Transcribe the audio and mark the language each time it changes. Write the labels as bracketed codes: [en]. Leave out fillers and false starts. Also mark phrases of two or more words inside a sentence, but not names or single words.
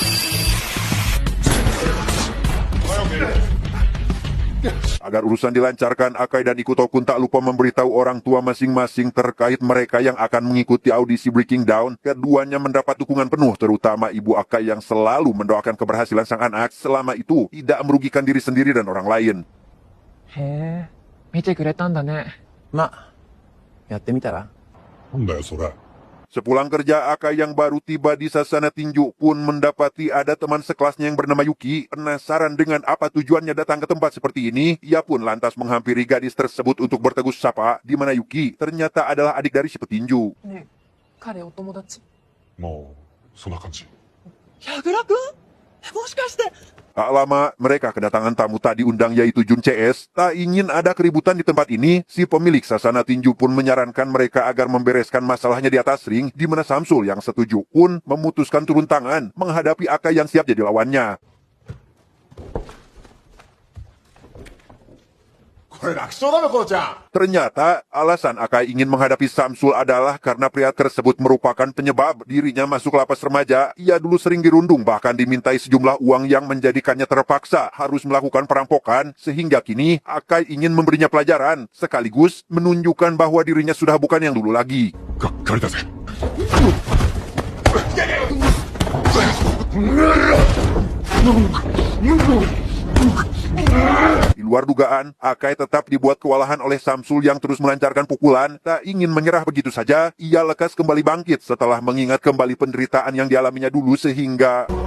[id] Agar urusan dilancarkan, Akai dan Ikuto pun tak lupa memberitahu orang tua masing-masing terkait mereka yang akan mengikuti audisi Breaking Down. Keduanya mendapat dukungan penuh, terutama ibu Akai yang selalu mendoakan keberhasilan sang anak selama itu tidak merugikan diri sendiri dan orang lain. [ja] へえ、見てくれたんだね。ま、やってみたら？なんだよそれ。 [id] Sepulang kerja, Akai yang baru tiba di sasana tinju pun mendapati ada teman sekelasnya yang bernama Yuki. Penasaran dengan apa tujuannya datang ke tempat seperti ini, ia pun lantas menghampiri gadis tersebut untuk bertegur sapa, di mana Yuki ternyata adalah adik dari si petinju. [ja] ねえ、彼お友達。まあそんな感じ。矢倉くん？もしかして。 [id] Tak lama, mereka kedatangan tamu tak diundang yaitu Jun CS. Tak ingin ada keributan di tempat ini, si pemilik sasana tinju pun menyarankan mereka agar membereskan masalahnya di atas ring, di mana Samsul yang setuju pun memutuskan turun tangan menghadapi Akai yang siap jadi lawannya. [ja] これ楽勝だろこうちゃん。 [id] Ternyata, alasan Akai ingin menghadapi Samsul adalah karena pria tersebut merupakan penyebab dirinya masuk lapas remaja. Ia dulu sering dirundung, bahkan dimintai sejumlah uang yang menjadikannya terpaksa harus melakukan perampokan. Sehingga kini, Akai ingin memberinya pelajaran, sekaligus menunjukkan bahwa dirinya sudah bukan yang dulu lagi. [ja] がっかりだぜ。 [id] Di luar dugaan, Akai tetap dibuat kewalahan oleh Samsul yang terus melancarkan pukulan. Tak ingin menyerah begitu saja, ia lekas kembali bangkit setelah mengingat kembali penderitaan yang dialaminya dulu sehingga...